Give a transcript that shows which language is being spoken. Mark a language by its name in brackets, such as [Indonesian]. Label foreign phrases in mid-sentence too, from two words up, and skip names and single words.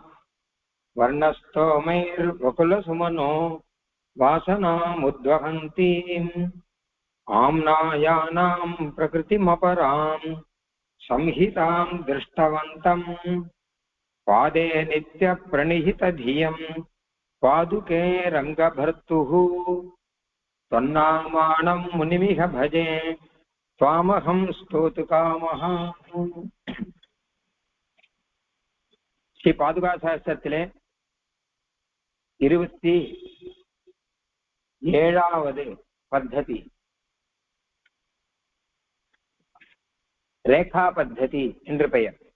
[Sanskrit] वर्णस्तोमैर्वकुलसुमनो वासनामुद्वहन्तीम् आम्नायानां प्रकृतिमपरां संहितां दृष्टवन्तम्। पादे नित्यप्रणिहितधियं पादुके रङ्गभर्तुः। त्वन्नामाणं मुनिमिह भजे त्वामहं स्तोतुकामः। [Tamil] ஸ்ரீ பாதுகா சாஸ்திரத்திலே 27வது பத்ததி ரேகா பத்ததி என்று பெயர்.